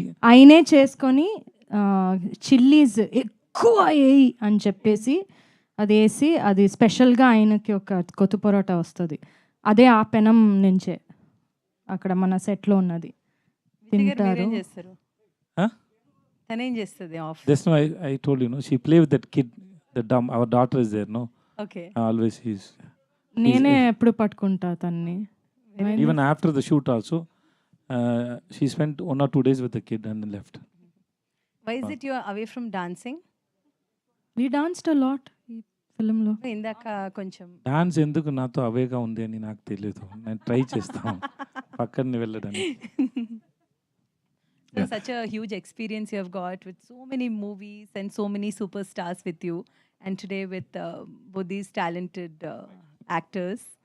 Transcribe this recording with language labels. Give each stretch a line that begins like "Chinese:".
Telugu: ఆయనే చేసుకొని చిల్లీస్ ఎక్కువ వేయి అని చెప్పేసి అది వేసి, అది స్పెషల్గా ఆయనకి ఒక కొత్త పరోటా వస్తుంది, అదే ఆ పెనం నుంచే అక్కడ మన సెట్లో ఉన్నది తింటారు. తనేం చేస్తుంది of?
English: Just now I told you, no, she play with that kid. Our daughter is there, no? Okay. Always he's
Telugu: నేనే ఎప్పుడు పట్టుకుంటా తన్ని.
English: even after the shoot also, she spent 1 or 2 days with the kid and then left. Why is it you are away from dancing? We danced a lot
Telugu: ఈ ఫిల్మ్లో. ఇందాక కొంచెం dance ఎందుకు నాతో అవేగా ఉంది అని నాకు తెలియదు, నేను ట్రై చేస్తాను పక్కన వెళ్ళడానికి.
English: So such a huge experience you have got with so many movies and so many superstars with you, and today with both these talented actors.